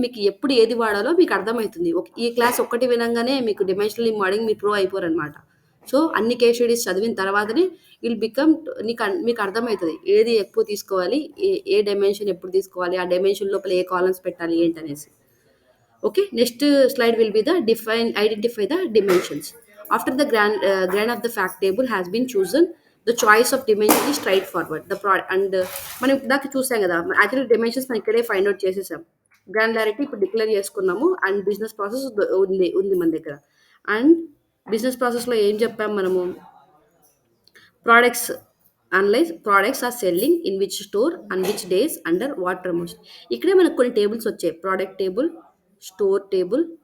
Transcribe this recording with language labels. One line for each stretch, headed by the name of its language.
Telugu: మీకు ఎప్పుడు ఏది వాడాలో మీకు అర్థమైతుంది. ఈ క్లాస్ ఒక్కటి వినంగానే మీకు డిమెన్షనల్ మోడలింగ్ మీరు ప్రో అయిపోరన్నమాట. సో, అన్ని కేస్ స్టడీస్ చదివిన తర్వాతనే బికమ్ మీకు అర్థమైతది. ఏది ఎక్కువ తీసుకోవాలి, ఏ డైమెన్షన్ ఎప్పుడు తీసుకోవాలి, ఆ డైమెన్షన్ లోపల ఏ కాలమ్స్ పెట్టాలి ఏంటనేసి.
English: Okay, next slide will be the identify the dimensions. After the grand of the fact table has been chosen, the choice of dimension is straightforward.
Telugu: మనం ఇందాక చూసాం కదా, యాక్చువల్లీ డిమెన్షన్స్ మనం ఇక్కడే ఫైండ్ అవుట్ చేసేసాం. Granularity ఇప్పుడు declare చేసుకున్నాము and business process ఉంది మన దగ్గర. అండ్ బిజినెస్ ప్రాసెస్లో ఏం చెప్పాం మనము? Products
English: Analyse products are selling in which store and which days under what promotion.
Telugu: ఇక్కడే మనకు కొన్ని టేబుల్స్ వచ్చాయి. Product table, store table,